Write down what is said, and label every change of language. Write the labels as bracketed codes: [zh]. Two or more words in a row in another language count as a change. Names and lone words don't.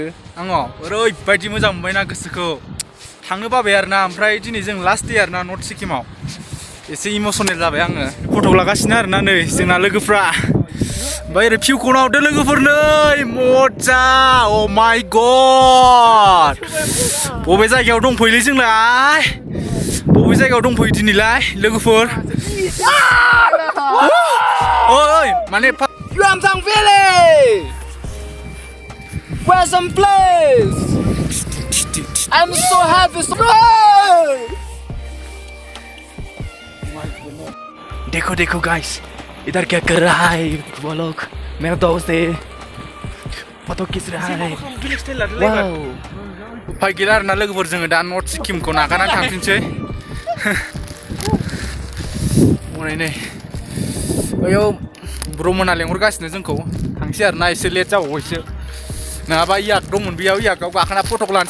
[brx] आङो ओरैबायदि मोजां मोनबायना गोसोखौ थांनो बाबाय आरोना ओमफ्राय दिनै जों [en] last day [brx] आरोना नर्थ सिक्किमाव एसे इमोसनेल जाबाय आङो फट' लागासिनो आरोना नै जोंना लोगोफ्रा ओमफ्राय ओरै भिउखौ नाहरदो लोगोफोर नै मजा अ [en] my god [brx] बबे जायगायाव दंफैयोलै जोंलाय बबे जायगायाव दंफैयो दिनैलाय लोगोफोर ओइ माने [en] Yumthang Valley! Where's some place? I'm so happy. [hi] देखो देखो गाइस इधर क्या कर रहा है वो लोग मेरा दोस्त है फोटो खींच रहा है वाव [brx] उफाय गैला आरोना लोगोफोर जोङो दा नर्थ सिक्किमखौ नागारनानै थांफिनसै हनै नै बैयाव ब्रमोना लेंहरगासिनो जोंखौ थांसै आरोना एसे लेट जाबावबायसो नङाबा याक दंमोन बेयाव याकआव गाखोना फट'क लानो